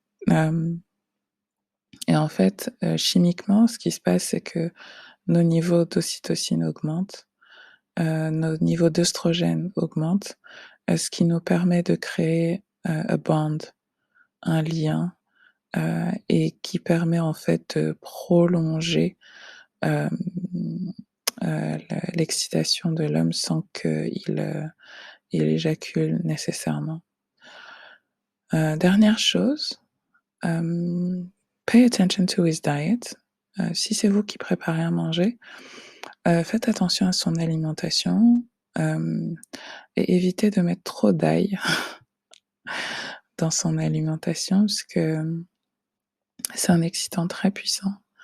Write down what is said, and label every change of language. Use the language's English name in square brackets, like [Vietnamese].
[French] Hem et en fait, chimiquement, ce qui se passe, c'est que nos niveaux d'ocytocine augmentent, nos niveaux d'œstrogène augmentent, ce qui nous permet de créer, [English] a bond, [French] un lien, et qui permet en fait de prolonger, hem, l'excitation de l'homme sans qu'il, il éjacule nécessairement. Dernière chose, [English] pay attention to his diet. [French] Si c'est vous qui préparez à manger, faites attention à son alimentation, hem et évitez de mettre trop d'ail dans son alimentation parce que, c'est un excitant très puissant.